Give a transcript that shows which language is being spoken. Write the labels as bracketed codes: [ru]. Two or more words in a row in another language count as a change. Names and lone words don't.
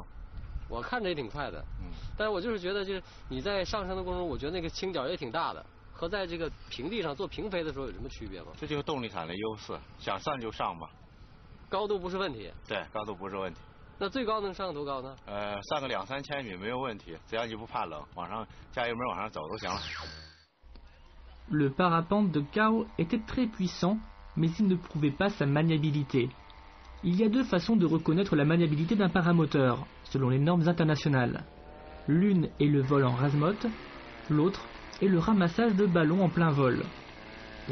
[zh] 我看着也挺快的，但是我就是觉得，就是你在上升的过程中，我觉得那个倾角也挺大的，和在这个平地上做平飞的时候有什么区别吗？这就是动力场的优势，想上就上吧。高度不是问题。对，高度不是问题。那最高能上多高呢？上个2、3千米没有问题，只要你不怕冷，往上加油门往上走都行了。 [fr] Le parapente de Cao était très puissant, mais il ne prouvait pas sa maniabilité. Il y a deux façons de reconnaître la maniabilité d'un paramoteur, selon les normes internationales. L'une est le vol en rase-motte, l'autre est le ramassage de ballons en plein vol.